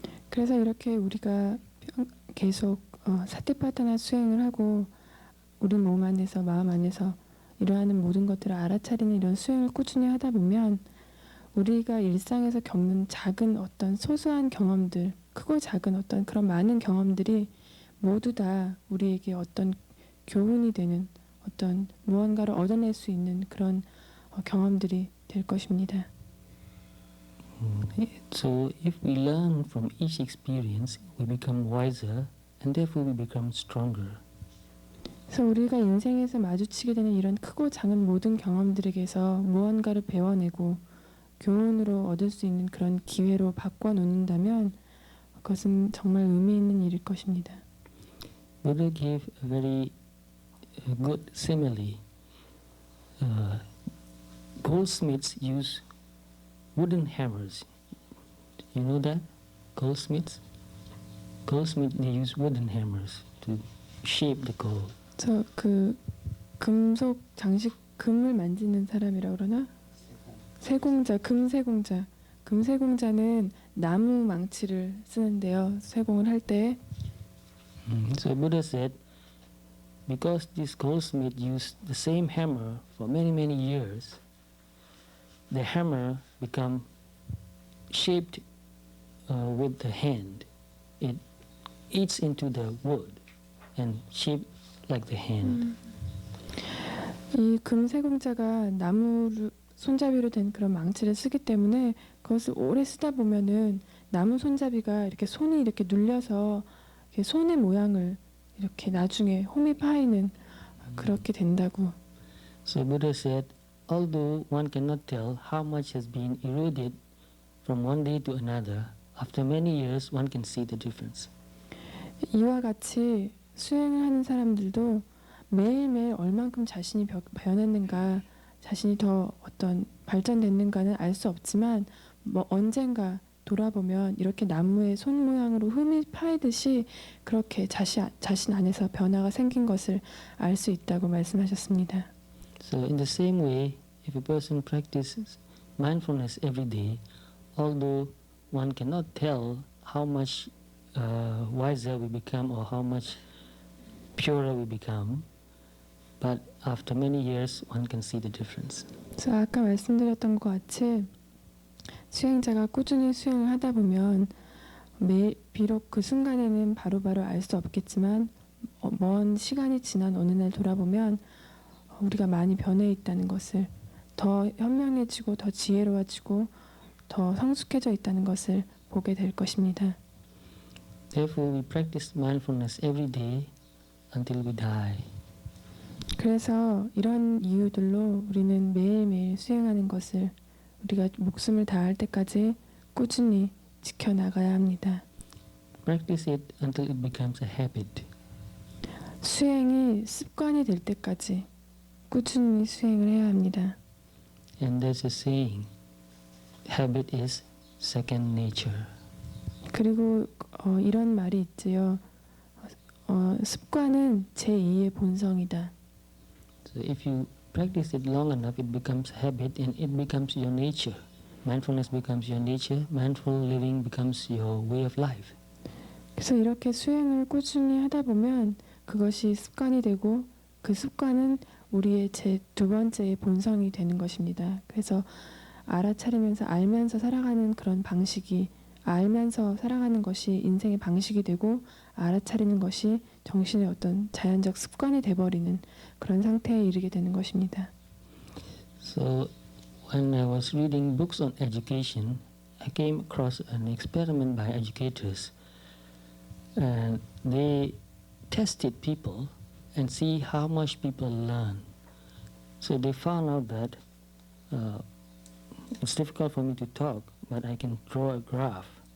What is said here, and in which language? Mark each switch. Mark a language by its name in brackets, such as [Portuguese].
[Korean] 그래서 이렇게 우리가 계속 사티파타나 수행을 하고 우리 몸 안에서 마음 안에서 일어나는 모든 것들을 알아차리는 이런 수행을 꾸준히 하다 보면 우리가 일상에서 겪는 작은 어떤 소소한 경험들, 크고 작은 어떤 그런 많은 경험들이 모두 다 우리에게 어떤 교훈이 되는 어떤 무언가를 얻어낼 수 있는 그런 경험들이 될 것입니다. [English] So if we learn from each experience, we become wiser and therefore we become stronger. [Korean] 그래서 우리가 인생에서 마주치게 되는 이런 크고 작은 모든 경험들에게서 무언가를 배워내고 교훈으로 얻을 수 있는 그런 기회로 바꿔놓는다면 그것은 정말 의미 있는 일일 것입니다. [English] Buddha gave a very good simile. Goldsmiths use wooden hammers. You know that? Goldsmiths, they use wooden hammers to shape the gold. [Korean] 저 그 금속 장식 금을 만지는 사람이라 그러나? 세공자, 금세공자는 나무 망치를 쓰는데요. 세공을 할 때. [English] So Buddha said, because this goldsmith used the same hammer for many years, the hammer become shaped with the hand. It eats into the wood and shaped like the hand. [Korean] 이 금세공자가 나무를 손잡이로 된 그런 망치를 쓰기 때문에 그것을 오래 쓰다 보면은 나무 손잡이가 이렇게 손이 이렇게 눌려서 이렇게 손의 모양을 이렇게 나중에 홈이 파이는 그렇게 된다고. [English] So Buddha said, although one cannot tell how much has been eroded from one day to another, after many years one can see the difference. [Korean] 이와 같이 수행을 하는 사람들도 매일매일 얼만큼 자신이 변했는가, 자신이 더 어떤 발전됐는가는 알 수 없지만 뭐 언젠가 돌아보면 이렇게 나무의 손 모양으로 흠이 파이듯이 그렇게 자신 안에서 변화가 생긴 것을 알 수 있다고 말씀하셨습니다. [English] So in the same way, if a person practices mindfulness every day, although one cannot tell how much wiser we become or how much purer we become, but after many years one can see the difference. [Korean] 그래서 아까 말씀드렸던 것 같이 수행자가 꾸준히 수행을 하다 보면 비록 그 순간에는 바로바로 알 수 없겠지만 먼 시간이 지난 어느 날 돌아보면 우리가 많이 변해 있다는 것을, 더 현명해지고 더 지혜로워지고 더 성숙해져 있다는 것을 보게 될 것입니다. [English] Therefore, we practice mindfulness every day until we die. [Korean] 그래서 이런 이유들로 우리는 매일매일 수행하는 것을 우리가 목숨을 다할 때까지 꾸준히 지켜나가야 합니다. [English] Practice it until it becomes a habit. [Korean] 수행이 습관이 될 때까지 꾸준히 수행을 해야 합니다. [English] And there's a saying, habit is second nature. [Korean] 그리고 이런 말이 있지요. 습관은 제2의 본성이다. [English] So if you practice it long enough, it becomes habit and it becomes your nature. Mindfulness becomes your nature. Mindful living becomes your way of life. [Korean] 그래서 이렇게 수행을 꾸준히 하다 보면 그것이 습관이 되고 그 습관은 우리의 제 두 번째의 본성이 되는 것입니다. 그래서 알아차리면서 알면서 살아가는 그런 방식이 알면서 살아가는 것이 인생의 방식이 되고 알아차리는 것이 정신의 어떤 자연적 습관이 돼버리는 그런 상태에 이르게 되는 것입니다. [English] So when I was reading books on education, I came across an experiment by educators. And they tested people and see how much people learn. So they found out that it's difficult for me to talk, but I can draw a graph.